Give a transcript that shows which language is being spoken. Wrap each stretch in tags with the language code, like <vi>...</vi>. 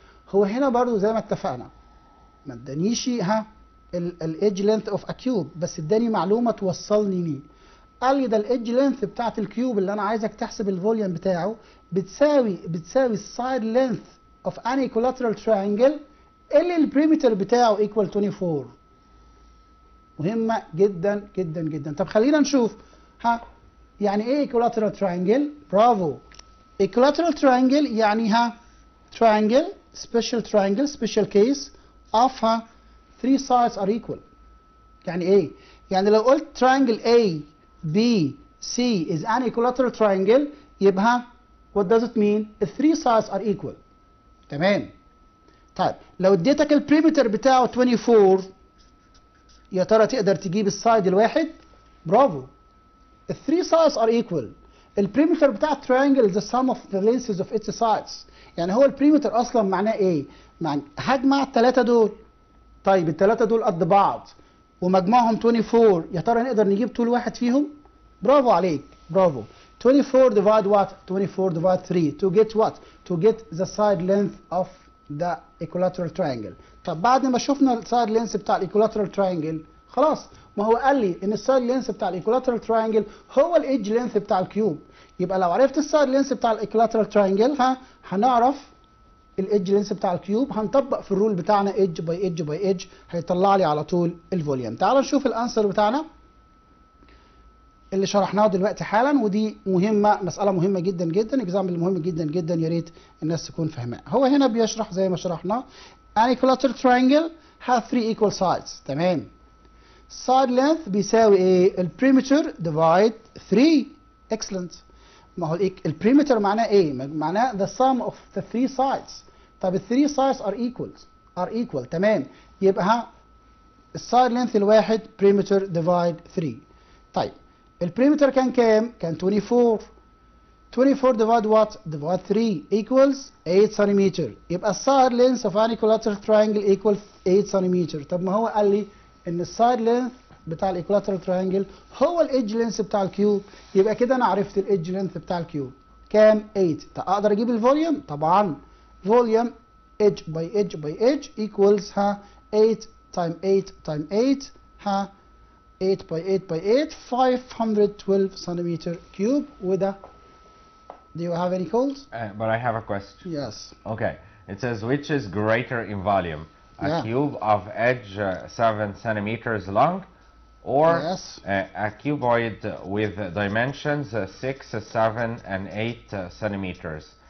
<ar>هو هنا برضو زي ما اتفقنا ما ادانيش الادج لينث اوف ا كيوب، بس اداني معلومه توصلني ليه. قال لي ده الادج لينث بتاعت الكيوب اللي انا عايزك تحسب الفوليوم بتاعه بتساوي السايد لينث اوف ان ايكولاترال تراينجل اللي البريمتر بتاعه ايكوال 24. مهمه جدا جدا جدا. طب خلينا نشوف يعني ايه ايكولاترال تراينجل. برافو.</ar> <en>Equilateral triangle يعني triangle special case of 3 sides are equal.</en> <ar>يعني ايه؟ يعني لو قلت</ar> <en>triangle A B C is an equilateral triangle يبقى what does it mean؟ the 3 sides are equal.</en> <ar>تمام. طيب لو اديتك البريمتر بتاعه 24 يا ترى تقدر تجيب السايد الواحد؟ برافو.</ar> <en>the 3 sides are equal.</en> <ar>البريمتر بتاع التراينجل</ar> <en>the sum of the lengths of its sides.</en> <ar>يعني هو البريمتر اصلا معناه ايه؟ هجمع الثلاثه دول. طيب الثلاثه دول قد بعض ومجموعهم 24، يا ترى نقدر نجيب طول واحد فيهم؟ برافو عليك، برافو.</ar> <en>24 divide what? 24 divide 3 to get what? To get the side length of the equilateral triangle.</en> <ar>طب بعد ما شفنا السايد لينث بتاع الايكولاترال تراينجل خلاص، ما هو قال لي ان السايد لينث بتاع الايكولاترال تراينجل هو الايدج لينث بتاع الكيوب. يبقى لو عرفت السايد لينث بتاع الايكولاترال تراينجل هنعرف الايدج لينث بتاع الكيوب، هنطبق في الرول بتاعنا ايدج باي ايدج باي ايدج، هيطلع لي على طول الفوليوم. تعال نشوف الانسر بتاعنا اللي شرحناه دلوقتي حالا، ودي مهمه، مساله مهمه جدا جدا، اكزامبل مهم جدا جدا، يا ريت الناس تكون فاهماه. هو هنا بيشرح زي ما شرحناه</ar> <en>an equilateral triangle have 3 equal sides. تمام.</en> <ar>side length بيساوي ايه؟ البريمتر divide 3.</ar> <en>excellent.</en> <ar>ما هو البريمتر معناه ايه؟ معناه</ar> <en>the sum of the 3 sides. طب ال 3 sides are equal.</en> <ar>تمام. يبقى السايد لينث الواحد بريمتر divide 3. طيب البريمتر كان كام؟ كان 24.</ar> <en>24 divide what? divide 3 equals 8 centimetre.</en> <ar>يبقى السايد لينث</ar> <en>of an equilateral triangle equals 8 centimetre.</en> <ar>طب ما هو قال لي ان السايد لينث بتاع الايكولاترال تراينجل هو الايدج لينث بتاع الكيوب، يبقى كده انا عرفت الايدج لينث بتاع الكيوب كام؟ 8. طب اقدر اجيب الفوليوم؟ طبعا فوليوم ايدج باي ايدج باي ايدج equals 8 تايم 8 تايم 8 8 by 8 by 8 512 centimeter cube.</ar> <en>وده do you have any calls? But I have a question. Yes. Okay. It says which is greater in volume? A cube of edge 7 centimeters long, or yes, a cuboid with dimensions 6, 7, and 8 centimeters.</en>